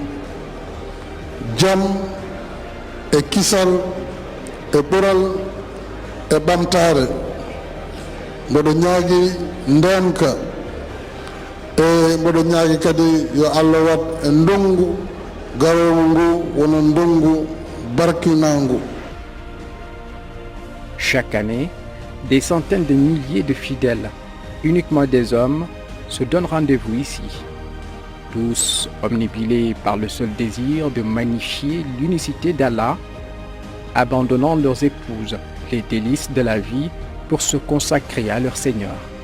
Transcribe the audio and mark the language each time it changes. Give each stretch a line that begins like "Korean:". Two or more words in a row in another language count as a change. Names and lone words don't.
Fula: jaam e kisal e ɓural e ɓamtare mboɗo ñaagui ndenka e mboɗo ñaagui kadi yo Allah wat e ndungu garowo ngu wono ndungu barkinangu.
French: Chaque année, des centaines de milliers de fidèles, uniquement des hommes, se donnent rendez-vous ici. Tous omnibulés par le seul désir de magnifier l'unicité d'Allah, abandonnant leurs épouses, les délices de la vie pour se consacrer à leur Seigneur.